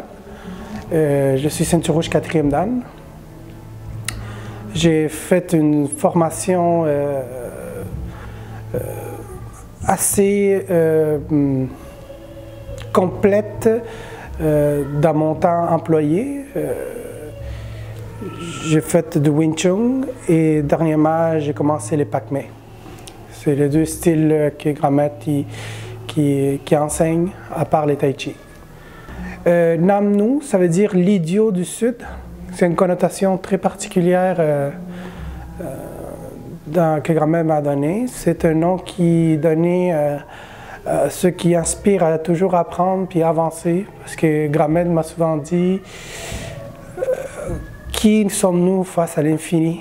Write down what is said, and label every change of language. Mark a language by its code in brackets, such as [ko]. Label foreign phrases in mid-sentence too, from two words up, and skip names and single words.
[fr] Je suis ceinture rouge 4e dan. J'ai fait une formation assez complète dans mon temps employé. J'ai fait du Wing Chun et dernièrement j'ai commencé les Pak Mei. C'est les deux styles que grand maître qui enseigne, à part les tai chi. Nam Nu, ça veut dire l'idiot du Sud. C'est une connotation très particulière que grand maître m'a donné. C'est un nom qui est donné à ceux qui inspirent à toujours apprendre puis avancer. Parce que grand maître m'a souvent dit qui sommes-nous face à l'infini?